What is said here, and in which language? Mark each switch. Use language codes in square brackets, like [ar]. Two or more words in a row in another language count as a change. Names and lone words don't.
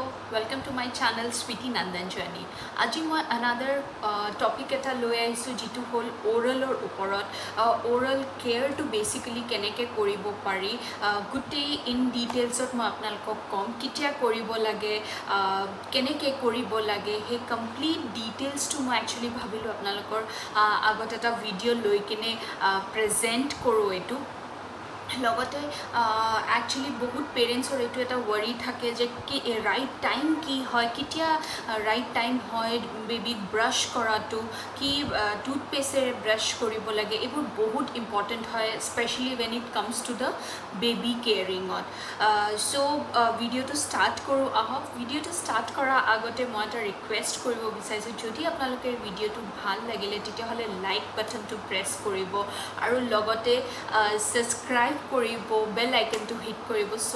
[en] Welcome to my channel Sweety Nandan Journey. [as] আজি মই [en] another topic [as] এটা লৈ আহিছোঁ যিটো হ'ল ওৰেলৰ ওপৰত [en] oral careটো [as] বেসিক্যালি কেনেকৈ কৰিব পাৰি গোটেই [en] in detailsত [as] মই আপোনালোকক কম কেতিয়া কৰিব লাগে কেনেকৈ কৰিব লাগে সেই [en] complete detailsটো [as] মই একচুৱেলি ভাবিলোঁ আপোনালোকৰ আগত এটা ভিডিঅ' লৈ কিনে প্ৰেজেণ্ট কৰোঁ এইটো লগতে একচুৱেলি বহুত পেৰেণ্টছৰ এইটো এটা ৱৰি থাকে যে কি [en] right time [as] কি হয় কেতিয়া [en] right time [as] হয় বেবীক ব্ৰাছ কৰাটো কি টুথপেষ্টেৰে ব্ৰাছ কৰিব লাগে এইবোৰ বহুত ইম্পৰ্টেণ্ট হয় স্পেচিয়েলি [en] when it comes to the baby [as] কেয়াৰিঙত চ' ভিডিঅ'টো ষ্টাৰ্ট কৰোঁ আহক ভিডিঅ'টো ষ্টাৰ্ট কৰাৰ আগতে মই এটা ৰিকুৱেষ্ট কৰিব বিচাৰিছোঁ যদি আপোনালোকে ভিডিঅ'টো ভাল লাগিলে তেতিয়াহ'লে [en] like buttonটো press [as] কৰিব আৰু লগতে ছাবস্ক্ৰাইব কৰিব [en] bell iconটো hit [as] কৰিব সো